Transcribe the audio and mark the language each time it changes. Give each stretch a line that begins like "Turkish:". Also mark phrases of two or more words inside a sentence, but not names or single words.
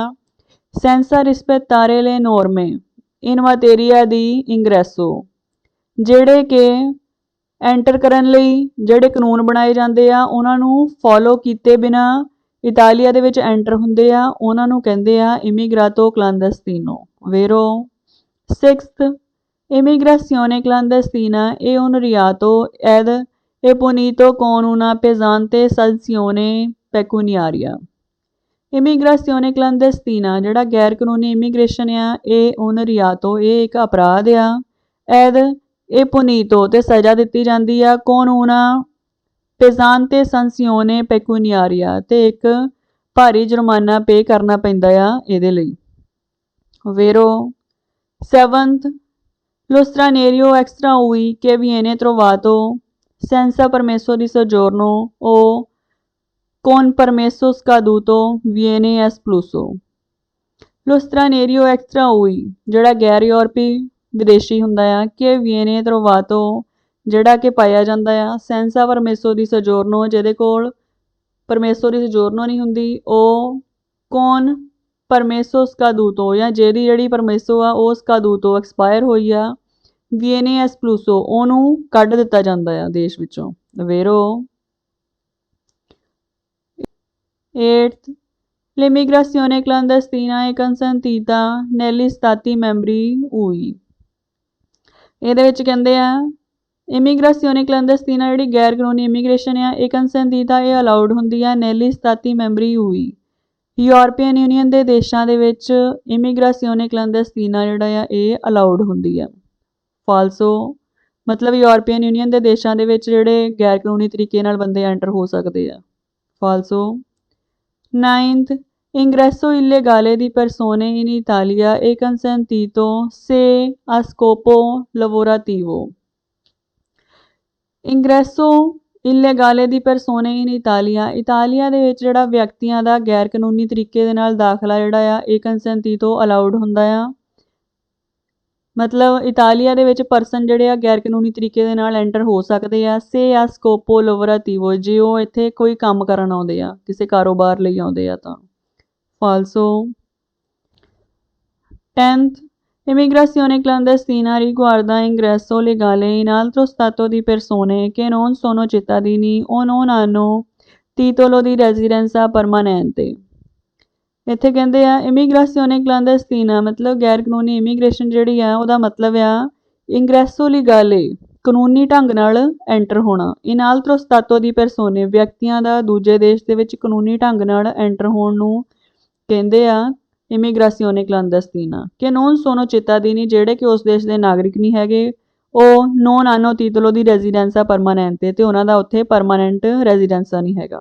Italian: senza rispettare le norme in materia di ingresso,
Punjabi: ਜਿਹੜੇ ਕਿ ਐਂਟਰ ਕਰਨ ਲਈ ਜਿਹੜੇ ਕਾਨੂੰਨ ਬਣਾਏ ਜਾਂਦੇ ਆ ਉਹਨਾਂ ਨੂੰ ਫੋਲੋ ਕੀਤੇ ਬਿਨਾਂ ਇਟਾਲੀਆ ਦੇ ਵਿੱਚ ਐਂਟਰ ਹੁੰਦੇ ਆ, ਉਹਨਾਂ ਨੂੰ ਕਹਿੰਦੇ ਆ
Italian: immigrato clandestino. ਵੇਰੋ ਸਿਕਸਥ, immigrazione clandestina è un reato ed è punito con una pesante sanzione pecuniaria. immigrazione clandestina
Punjabi: ਜਿਹੜਾ ਗੈਰ ਕਾਨੂੰਨੀ ਇਮੀਗ੍ਰੇਸ਼ਨ ਆ ਇਹ
Italian: un reato,
Punjabi: ਇਹ ਇੱਕ ਅਪਰਾਧ ਆ। ਐਦ ਇਹ ਪੁਨੀਤੋ ਤੇ ਸਜ਼ਾ ਦਿੱਤੀ ਜਾਂਦੀ ਆ ਕੌਣ ਹੋਣਾ
Italian: pesante sanzione pecuniaria
Punjabi: ਤੇ ਇੱਕ ਭਾਰੀ ਜੁਰਮਾਨਾ ਪੇ ਕਰਨਾ ਪੈਂਦਾ ਆ ਇਹਦੇ ਲਈ।
Italian: ਵੇਰੋ 7th Lo straniero extra ui che viene trovato senza permesso di soggiorno o con permesso scaduto viene espulso। Lo straniero extra ui
Punjabi: ਜਿਹੜਾ ਗੈਰ ਯੂਰਪੀ ਵਿਦੇਸ਼ੀ ਹੁੰਦਾ ਆ ਕਿ
Italian: viene trovato
Punjabi: ਜਿਹੜਾ ਕਿ ਪਾਇਆ ਜਾਂਦਾ ਆ
Italian: senza permesso di soggiorno
Punjabi: ਜਿਹਦੇ ਕੋਲ
Italian: permesso di soggiorno
Punjabi: ਨਹੀਂ ਹੁੰਦੀ ਉਹ
Italian: con permesso scaduto
Punjabi: ਜਾਂ ਜਿਹਦੀ ਜਿਹੜੀ permesso ਆ ਉਹ scaduto ਐਕਸਪਾਇਰ ਹੋਈ ਆ
Italian: viene espulso
Punjabi: ਉਹਨੂੰ ਕੱਢ ਦਿੱਤਾ ਜਾਂਦਾ ਆ ਦੇਸ਼ ਵਿੱਚੋਂ।
Italian: ਵੇਰੋ 8th l'immigrazione clandestina è consentita negli stati membri UI।
Punjabi: ਇਹਦੇ ਵਿੱਚ ਕਹਿੰਦੇ ਆ
Italian: immigrazione clandestina
Punjabi: ਜਿਹੜੀ ਗੈਰ ਕਾਨੂੰਨੀ ਇਮੀਗ੍ਰੇਸ਼ਨ ਆ ਇਹ ਕੰਸੈਂਟੀਤਾ ਇਹ ਅਲਾਉਡ ਹੁੰਦੀ ਆ
Italian: negli stati membri UE.
Punjabi: ਯੂਰਪੀਅਨ ਯੂਨੀਅਨ ਦੇ ਦੇਸ਼ਾਂ ਦੇ ਵਿੱਚ
Italian: immigrazione clandestina
Punjabi: ਜਿਹੜਾ ਆ ਇਹ ਅਲਾਉਡ ਹੁੰਦੀ ਆ। ਫਾਲਸੋ ਮਤਲਬ ਯੂਰਪੀਅਨ ਯੂਨੀਅਨ ਦੇ ਦੇਸ਼ਾਂ ਦੇ ਵਿੱਚ ਜਿਹੜੇ ਗੈਰ ਕਾਨੂੰਨੀ ਤਰੀਕੇ ਨਾਲ ਬੰਦੇ ਐਂਟਰ ਹੋ ਸਕਦੇ ਆ।
Italian: ਫਾਲਸੋ 9th ingresso illegale di persone in Italia è consentito se a scopo lavorativo। ingresso illegale di persone in Italia
Punjabi: ਇਟਾਲੀਆ ਦੇ ਵਿੱਚ ਜਿਹੜਾ ਵਿਅਕਤੀਆਂ ਦਾ ਗੈਰ ਕਾਨੂੰਨੀ ਤਰੀਕੇ ਦੇ ਨਾਲ ਦਾਖਲਾ ਜਿਹੜਾ ਆ ਇਹ consentito ਅਲਾਉਡ ਹੁੰਦਾ ਆ। ਮਤਲਬ ਇਟਾਲੀਆ ਦੇ ਵਿੱਚ ਪਰਸਨ ਜਿਹੜੇ ਆ ਗੈਰ ਕਾਨੂੰਨੀ ਤਰੀਕੇ ਦੇ ਨਾਲ ਐਂਟਰ ਹੋ ਸਕਦੇ ਆ
Italian: se a scopo lavorativo
Punjabi: ਜੇ ਉਹ ਇੱਥੇ ਕੋਈ ਕੰਮ ਕਰਨ ਆਉਂਦੇ ਆ ਕਿਸੇ ਕਾਰੋਬਾਰ ਲਈ ਆਉਂਦੇ ਆ ਤਾਂ।
Italian: ਫਾਲਸੋ 10th immigrazione clandestina riguarda ingresso legale in altro stato di persone che non sono cittadini o non hanno titolo di residenza permanente।
Punjabi: ਇੱਥੇ ਕਹਿੰਦੇ ਆ
Italian: immigrazione clandestina
Punjabi: ਮਤਲਬ ਗੈਰ ਕਾਨੂੰਨੀ ਇਮੀਗ੍ਰੇਸ਼ਨ ਜਿਹੜੀ ਆ ਉਹਦਾ ਮਤਲਬ ਆ
Italian: ingresso legale
Punjabi: ਕਾਨੂੰਨੀ ਢੰਗ ਨਾਲ ਐਂਟਰ ਹੋਣਾ
Italian: in altro stato di persone
Punjabi: ਵਿਅਕਤੀਆਂ ਦਾ ਦੂਜੇ ਦੇਸ਼ ਦੇ ਵਿੱਚ ਕਾਨੂੰਨੀ ਢੰਗ ਨਾਲ ਐਂਟਰ ਹੋਣ ਨੂੰ ਕਹਿੰਦੇ ਆ
Italian: immigrazione clandestina che non sono cittadini
Punjabi: ਜਿਹੜੇ ਕਿ ਉਸ ਦੇਸ਼ ਦੇ ਨਾਗਰਿਕ ਨਹੀਂ ਹੈਗੇ ਉਹ
Italian: non hanno titolo di residenza permanente
Punjabi: ਤੇ ਉਹਨਾਂ ਦਾ ਉੱਥੇ ਪਰਮਾਨੈਂਟ ਰੈਜ਼ੀਡੈਂਸਾ ਨਹੀਂ ਹੈਗਾ।